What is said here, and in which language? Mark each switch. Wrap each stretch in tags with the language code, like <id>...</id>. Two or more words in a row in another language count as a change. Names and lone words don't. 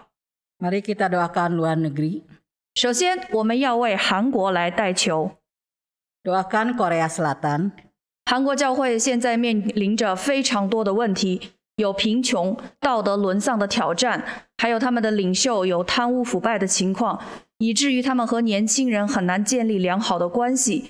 <id>Mari kita doakan luar negeri.</id> <zh>首先，我们要为韩国来代求。</zh> <id>Doakan Korea Selatan.</id> <zh>韩国教会现在面临着非常多的问题，有贫穷、道德沦丧的挑战，还有他们的领袖有贪污腐败的情况，以至于他们和年轻人很难建立良好的关系。</zh>